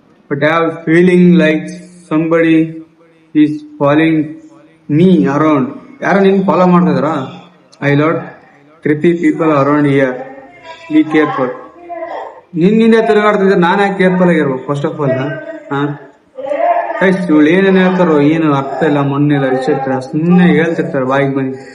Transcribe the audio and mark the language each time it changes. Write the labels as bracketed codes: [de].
[en] But I have feeling like somebody is following me around. [kn] ಯಾರೋ ನಿನ್ follow ಮಾಡ್ತಿದಾರ? [en] I lot creepy people around here. Be careful. [kn] ನಿನ್ನಿಂದ ತಿರುಗಾಡ್ತಿದ್ರೆ ನಾನು ಯಾಕೆ careful ಆಗಿರ್ಬೇಕು [en] First of all. [kn] ಹಾ ಗೈಸ್ ಇವಳು ಏನೇನು ಹೇಳ್ತಾರೋ ಏನು ಅರ್ಥ ಇಲ್ಲ ಮಣ್ಣಿಲ್ಲ ವಿಚಿತ್ರ ಸುಮ್ಮನೆ ಹೇಳ್ತಿರ್ತಾರೆ ಬಾಯಿಗೆ ಬನ್ನಿ.